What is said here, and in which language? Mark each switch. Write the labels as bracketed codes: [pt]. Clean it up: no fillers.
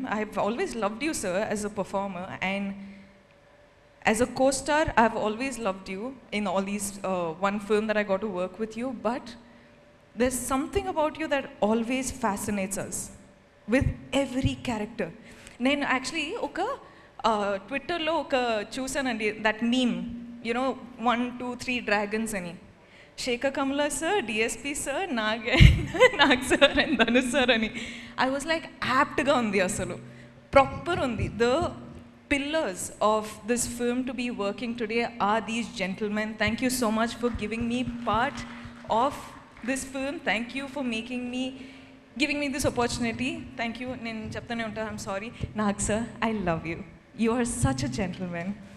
[en] I have always loved you, sir, as a performer, and as a co-star, I've always loved you in all these one film that I got to work with you. But there's something about you that always fascinates us with every character. [te] నేను actually ఒక ట్విట్టర్లో చూసానండి [en] that meme, you know 1, 2, 3 dragons [te] అని. శేఖర్ కమలా sir, DSP sir, Nag sir and Dhanush sir అని. [en] I was like [te] యాప్ట్గా ఉంది, అసలు proper ఉంది. [en] pillars of this film to be working today are these gentlemen. Thank you so much for giving me part of this film. Thank you for giving me this opportunity. Thank you. I'm sorry. Nag sir, I love you. You are such a gentleman.